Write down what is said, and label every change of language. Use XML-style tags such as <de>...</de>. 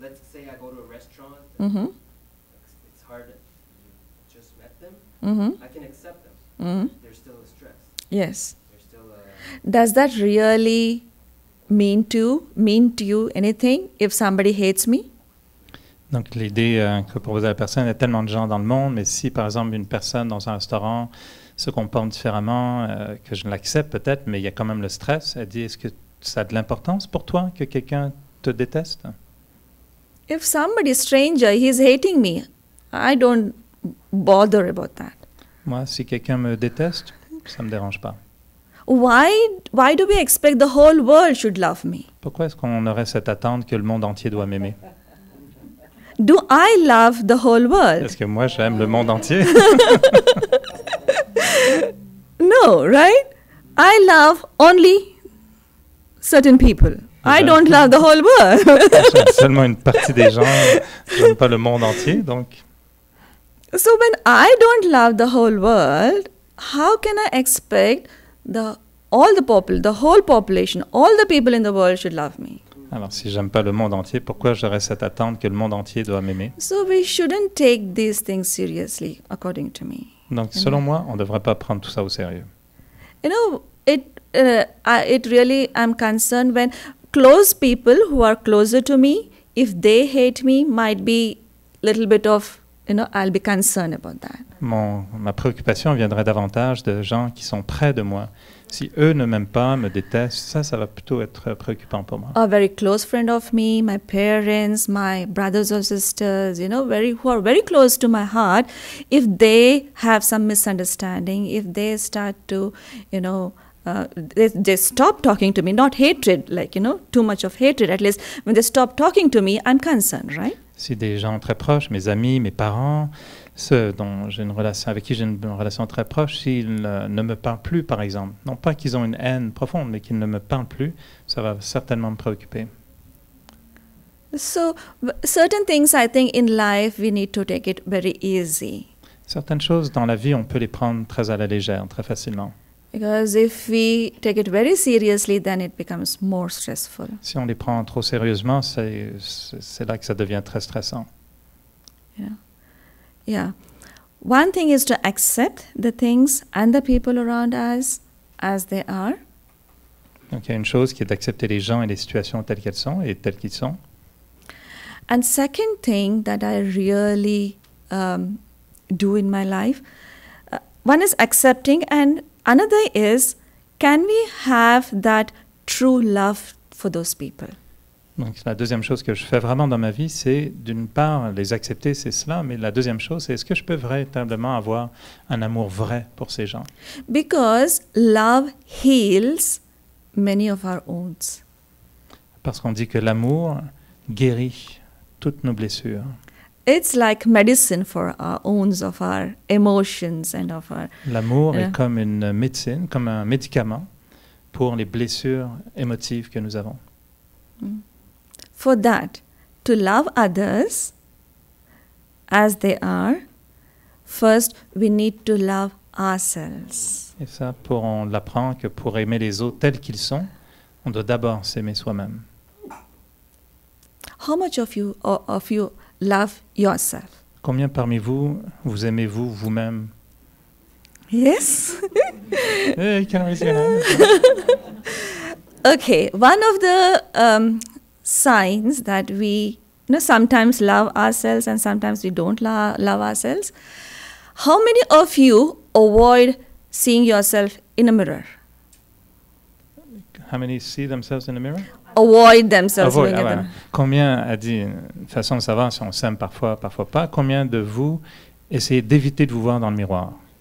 <en>Let's say I go to a restaurant. Mm-hmm. It's hard. You just met them. Mm-hmm. I can accept them. Mm-hmm. There's still a stress. Yes. There's still a. Does that really mean to you anything if somebody hates me?</en> <fr>Donc, l'idée que propose la personne, il y a tellement de gens dans le monde, mais si, par exemple, une personne dans un restaurant se comporte différemment, que je l'accepte peut-être, mais il y a quand même le stress, elle dit, est-ce que ça a de l'importance pour toi que quelqu'un te déteste?</fr> <en>If somebody stranger, he's hating me, I don't bother about that.</en> <fr>Moi, si quelqu'un me déteste, ça ne me dérange pas.</fr> <en>Why do we expect the whole world should love me?</en> <fr>Pourquoi est-ce qu'on aurait cette attente que le monde entier doit m'aimer?</fr> <en>Do I love the whole world?</en> <fr>Est-ce que moi, j'aime le monde entier?</fr> <en>No, right? I love only certain people. I don't love the whole world.</en> <fr>J'aime seulement une partie des gens, j'aime pas le monde entier, donc...</fr> <en>So when I don't love the whole world, how can I expect all the whole population, all the people in the world should love me?</en> <fr>Alors, si j'aime pas le monde entier, pourquoi j'aurais cette attente que le monde entier doit m'aimer?</fr> <en>So we shouldn't take these things seriously, according to me.</en> <fr>Donc, selon moi, on ne devrait pas prendre tout ça au sérieux.</fr> <en>You know, it really, I'm concerned when close people who are closer to me, if they hate me, might be little bit of, I'll be concerned about that.</en> <fr>Ma préoccupation viendrait davantage de gens qui sont près de moi. Si eux ne m'aiment pas, me détestent, ça va plutôt être préoccupant pour moi.</fr> <en>A very close friend of me, my parents, my brothers or sisters, who are very close to my heart, if they have some misunderstanding, if they start to, they stop talking to me, not hatred, too much of hatred, at least when they stop talking to me, I'm concerned, right?</en> <fr>Si des gens très proches, mes amis, mes parents, ceux avec qui j'ai une relation très proche, s'ils ne me parlent plus, par exemple, non pas qu'ils ont une haine profonde, mais qu'ils ne me parlent plus, ça va certainement me préoccuper.</fr> <en>So, certain things I think in life we need to take it very easy.</en> <fr>Certaines choses dans la vie, on peut les prendre très à la légère, très facilement.</fr> <en>Because if we take it very seriously, then it becomes more stressful.</en> <fr>Si on les prend trop sérieusement, c'est là que ça devient très stressant.</fr> <en>Yeah. One thing is to accept the things and the people around us as they are.</en> <fr>Donc il y a une chose qui est d'accepter les gens et les situations telles qu'elles sont et telles qu'ils sont.</fr> <en>And second thing that I really do in my life, one is accepting, and another is, can we have that true love for those people?</en> <fr>Donc la deuxième chose que je fais vraiment dans ma vie, c'est d'une part les accepter, c'est cela, mais la deuxième chose, c'est est-ce que je peux véritablement avoir un amour vrai pour ces gens?</fr> <en>Because love heals many of our wounds.</en> <fr>Parce qu'on dit que l'amour guérit toutes nos blessures.</fr> <en>It's like medicine for our wounds of our emotions and of our...</en> <fr>L'amour est comme une médecine, comme un médicament pour les blessures émotives que nous avons.</fr> <en>For that, to love others as they are, first we need to love ourselves.</en> <fr>Et ça, on l'apprend que pour aimer les autres tels qu'ils sont, on doit d'abord s'aimer soi-même.</fr> <en>How much of you love yourself?</en> <fr>Combien parmi vous, vous aimez-vous vous-même?</fr> <en>Yes? Hey, you can raise your hand. Okay, one of the signs that we sometimes love ourselves and sometimes we don't love ourselves. How many of you avoid seeing yourself in a mirror? How many see themselves in the mirror? Avoid themselves Avoid, looking at</en> <fr>voilà.</fr> <en>them.</en> <fr>Combien, a dit, une façon de savoir si on s'aime parfois, parfois pas, combien de vous essayez d'éviter de vous voir dans le miroir?</fr>